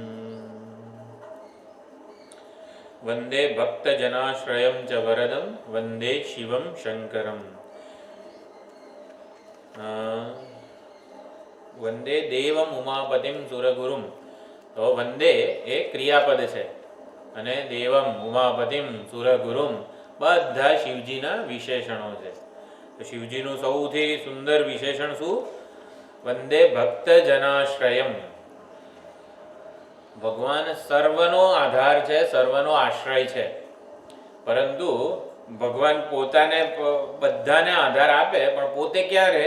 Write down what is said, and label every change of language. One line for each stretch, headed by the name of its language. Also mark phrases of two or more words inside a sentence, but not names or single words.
Sanskrit: वंदे भक्तजनाश्रयं च वरदं वंदे शिवं शङ्करम्। वंदे देवम उमापतिम सुरगुरुम।
Hindi: तो वंदे ए क्रियापद है
Gujarati: અને
Sanskrit: देवम उमापतिम सुरगुरुम
Gujarati: બધા શિવજીના વિશેષણો છે. તો શિવજીનું સૌથી સુંદર વિશેષણ શું?
Sanskrit: वंदे भक्तजनाश्रयम.
Gujarati: ભગવાન સર્વનો આધાર છે, સર્વનો આશ્રય છે, પરંતુ ભગવાન પોતાને બધાને આધાર આપે પણ પોતે ક્યારે?